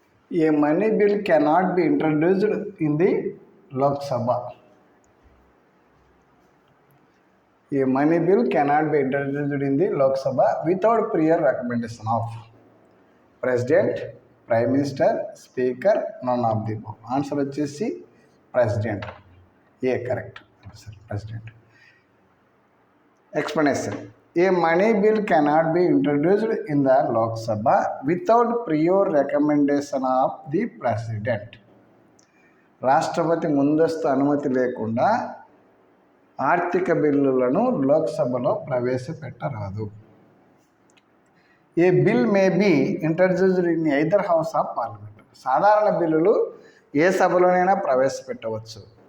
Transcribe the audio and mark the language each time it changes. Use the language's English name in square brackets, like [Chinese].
[English] A money bill cannot be introduced in the Lok Sabha. A money bill cannot be introduced in the Lok Sabha without prior recommendation of President, Prime Minister, Speaker, none of the above. Answer వచ్చేసి President. A correct answer, President. Explanation. A money bill cannot be introduced in the Lok Sabha without prior recommendation of the President. [Telugu] రాష్ట్రపతి ముందస్తు అనుమతి లేకుండా ఆర్థిక బిల్లులను లోక్సభలో ప్రవేశపెట్టరాదు. [English] A bill may be introduced in either house of parliament. [Telugu] సాధారణ బిల్లులు ఏ సభలోనైనా ప్రవేశపెట్టవచ్చు.